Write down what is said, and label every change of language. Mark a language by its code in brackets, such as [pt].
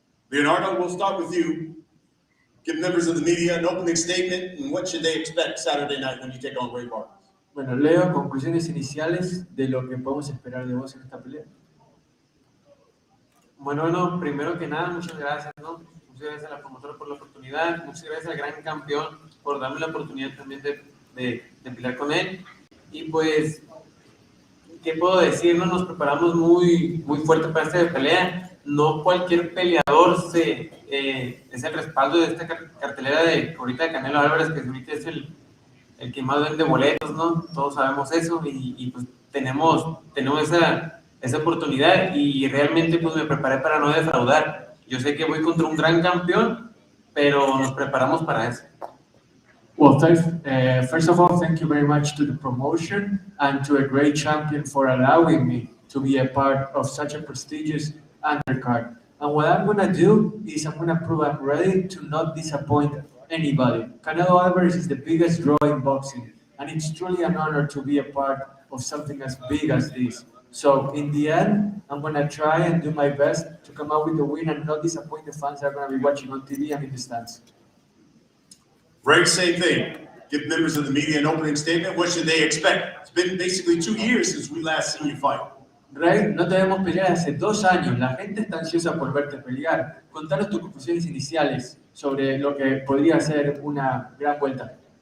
[en] Leonardo, we'll start with you. Give members of the media an opening statement, and what should they expect Saturday night when you take on Rey Vargas? [es] Bueno, Leo, conclusiones iniciales de lo que podemos esperar de vos en esta pelea. Bueno, primero que nada, muchas gracias, ¿no? Muchas gracias a la promotora por la oportunidad, muchas gracias al gran campeón por darme la oportunidad también de pelear con él. Y pues, ¿qué puedo decir? No, nos preparamos muy fuerte para esta pelea. No cualquier peleador es el respaldo de esta cartelera de ahorita de Canelo Álvarez, que ahorita es el que más vende boletos, ¿no? Todos sabemos eso y pues tenemos esa oportunidad y realmente pues me preparé para no defraudar. Yo sé que voy contra un gran campeón, pero nos preparamos para eso. [en] Well, first of all, thank you very much to the promotion and to a great champion for allowing me to be a part of such a prestigious undercard. And what I'm going to do is I'm going to prove I'm ready to not disappoint anybody. Canelo Alvarez is the biggest draw in boxing, and it's truly an honor to be a part of something as big as this. So in the end, I'm going to try and do my best to come out with the win and not disappoint the fans that are going to be watching on TV and in the stands. Rey, same thing. Give members of the media an opening statement. What should they expect? It's been basically 2 years since we last seen you fight. [es] Rey, no te vemos pelear hace 2 años. La gente está ansiosa por verte pelear. Contanos tus conclusiones iniciales sobre lo que podría ser una gran vuelta.